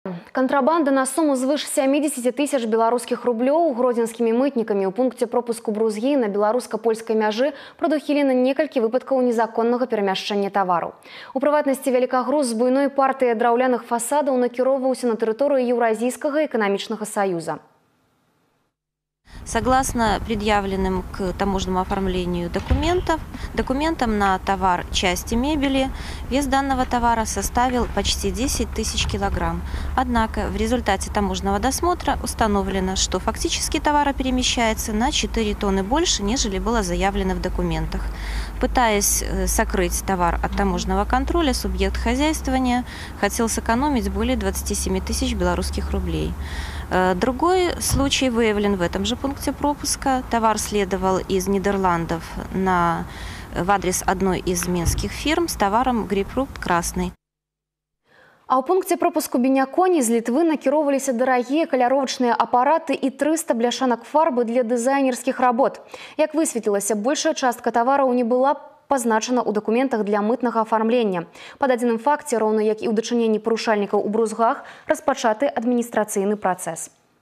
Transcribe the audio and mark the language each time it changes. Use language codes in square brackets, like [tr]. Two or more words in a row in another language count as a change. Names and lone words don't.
[be] Контрабанда на сумму звыш 70 тысяч белорусских рублёў гродзенскімі мытнікамі ў пункце пропуску Брузгі на беларуска-польскай мяжы прадухілена некалькі выпадкаў незаконнага перамяшчання тавару. У прыватнасці вялікагруз з буйной партыі драўляных фасадаў накіроўваўся на тэрыторыю Еўразійскага эканамічнага саюза. [ru] Согласно предъявленным к таможенному оформлению документам на товар части мебели, вес данного товара составил почти 10 тысяч килограмм. Однако в результате таможенного досмотра установлено, что фактически товар перемещается на 4 тонны больше, нежели было заявлено в документах. Пытаясь сокрыть товар от таможенного контроля, субъект хозяйствования хотел сэкономить более 27 тысяч белорусских рублей. Другой случай выявлен в этом же пункте пропуска. Товар следовал из Нидерландов в адрес одной из минских фирм с товаром грейпфрут красный. [be] А ў пункце пропуску Беняконі з Літвы накіроўваліся дарагія каляровачныя апараты і 300 бляшанак фарбы для дызайнерскіх работ. Як высветлілася, большая частка тавараў не была пазначана ў дакументах для мытнага афармлення. Па дадзеным факце, роўна як і ў дачыненні парушальнікаў у Брузгах, распачаты адміністрацыйны працэс.